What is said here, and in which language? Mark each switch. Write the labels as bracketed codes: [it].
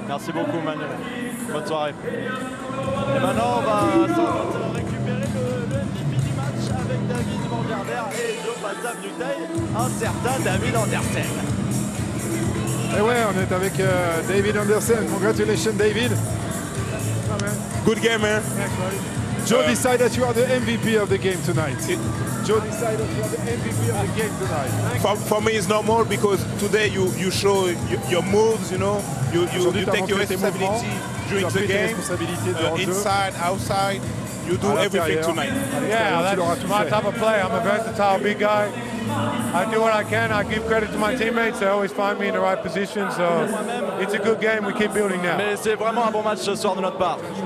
[fr] Merci beaucoup Manu. Bonne soirée. Et maintenant on va récupérer le MVP du match avec David Vanderder et de passage du taille, un certain David Andersen. Et ouais, on est avec David Andersen. [en] Congratulations, David. Good game, man. Joe decided that you are the MVP of the game tonight. Joe decided you are the MVP of the game tonight. For me, it's normal because today you show your moves, you know. You take your responsibility during the game, inside, outside. You do everything tonight. Yeah, that's my type of play. I'm a versatile big guy. I do what I can. I give credit to my teammates. They always find me in the right position. So it's a good game. We keep building now. [fr] Mais c'est vraiment un bon match ce soir de notre part.